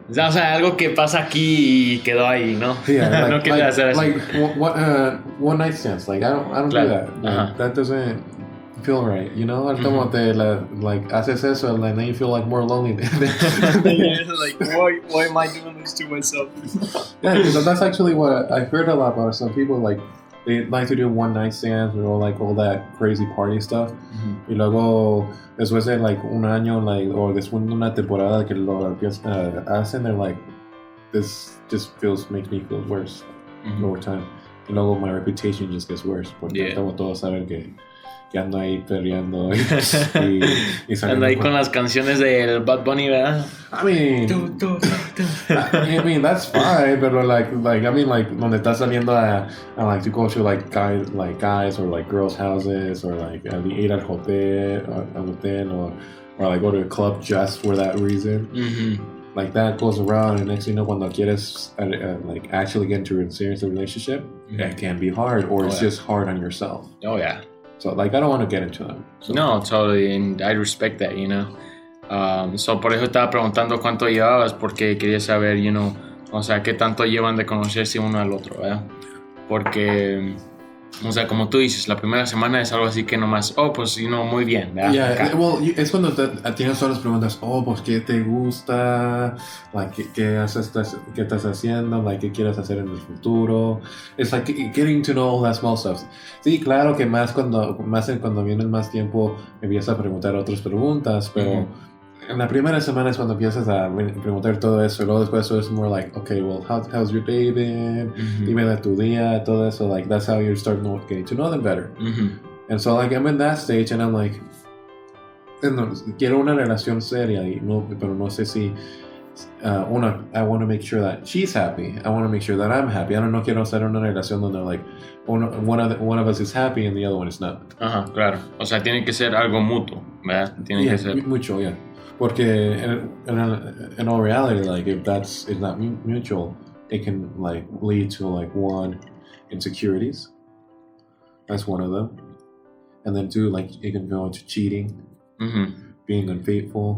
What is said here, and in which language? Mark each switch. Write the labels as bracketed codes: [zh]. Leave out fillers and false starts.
[es] O sea, algo que pasa aquí y quedó ahí, ¿no? [en] Yeah, like, [es] no quieres hacer eso. [en] Like, one night stands, like, I don't do that. Like, that doesn't feel right, [es] Como [en] like, [es] haces eso, [en] and then you feel, like, more lonely. Like, why am I doing this to myself? Yeah, because that's actually what I heard a lot about some people, like, they like to do one night stands or, like, all that crazy party stuff. [es] Y luego, después de, like, un año, like, o después de una temporada que lo hacen, [en] they're like, this just makes me feel worse over time. [es] Y luego [en] my reputation just gets worse. [es] Porque como todos saben que ando ahí peleando y ando ahí con las canciones del Bad Bunny, ¿verdad? [en] I mean, that's fine, [es] pero [en] like I mean, like, [es] donde estás saliendo a [en] like to go to, like, guys or, like, girls' houses, or, like, [es] ir al hotel [en] or like go to a club just for that reason. Like, that goes around, and next thing you know, [es] cuando quieres [en] like, actually get into a serious relationship, it can be hard, or it's just hard on yourself. Oh yeah. So, like, I don't want to get into them. So. No, totally, and I respect that, So, [es] por eso estaba preguntando cuánto llevabas, porque quería saber, o sea, qué tanto llevan de conocerse uno al otro, ¿verdad? Porque, o sea, como tú dices, la primera semana es algo así que nomás, pues, muy bien, ¿verdad? [en] Yeah, well, [es] es cuando tienes todas las preguntas, pues, ¿qué te gusta? Like, ¿qué estás haciendo? Like, ¿qué quieres hacer en el futuro? [en] It's like getting to know all that small stuff. [es] Sí, claro que más cuando vienes más tiempo, empiezas a preguntar otras preguntas, pero en la primera semana es cuando empiezas a preguntar todo eso, y luego después es [en] more like, okay, well, how's your day been? [es] Dime de tu día, todo eso, [en] like, that's how you start getting to know them better. And so, like, I'm in that stage, and I'm like, [es] quiero una relación seria, pero no sé si, [en] I want to make sure that she's happy, I want to make sure that I'm happy. [es] No quiero hacer una relación donde, [en] like, one of us is happy and the other one is not. [es] Claro. O sea, tiene que ser algo mutuo, ¿verdad? Tiene que ser mucho, [en] yeah. Porque in all reality, like, if it's not mutual, it can, like, lead to, like, one, insecurities. That's one of them. And then two, like, it can go into cheating, being unfaithful.